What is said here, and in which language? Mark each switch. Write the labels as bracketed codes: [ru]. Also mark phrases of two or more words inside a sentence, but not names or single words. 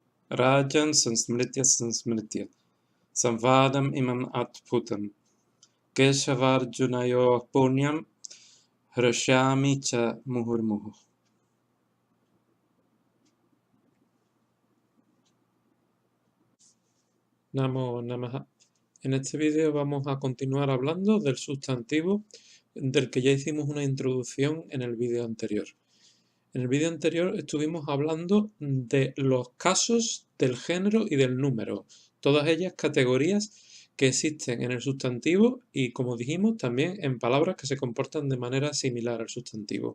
[sa] राजन् संस्मृत्य संस्मृत्य संवादम् इमम् अद्भुतम् केशवार्जुनयोः पुण्यं हृष्यामि च मुहुर्मुहुः. नमो नमः. [es] En este vídeo vamos a continuar hablando del sustantivo del que ya hicimos una introducción en el vídeo anterior. En el vídeo anterior estuvimos hablando de los casos del género y del número, todas ellas categorías que existen en el sustantivo y, como dijimos, también en palabras que se comportan de manera similar al sustantivo.